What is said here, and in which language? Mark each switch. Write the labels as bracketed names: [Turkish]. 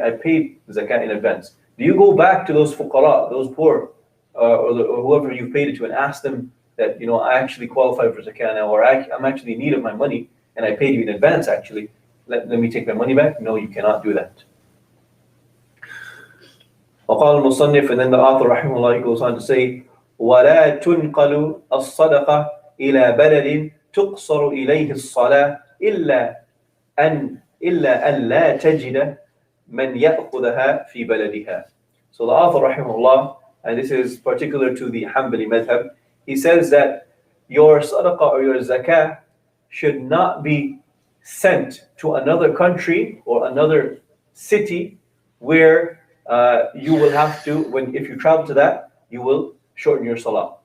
[English] I paid zakat in advance. Do you go back to those fuqara, those poor, or whoever you paid it to, and ask them that I actually qualify for zakat now, or I'm actually in need of my money, and I paid you in advance. Actually, let me take my money back. No, you cannot do that. [Arabic] وقال المصنف, [English] and then the author rahimahullah, he goes on to say, [Arabic] ولا تنقل الصدقة إلى بلد تقصر إليه الصلاة إلا أن لا تجد من يأخذها في بلدها. [English] So the author rahimahullah, and this is particular to the Hanbali madhab, he says that your sadaqah or your zakah should not be sent to another country or another city where you will have to, if you travel to that, you will shorten your salah.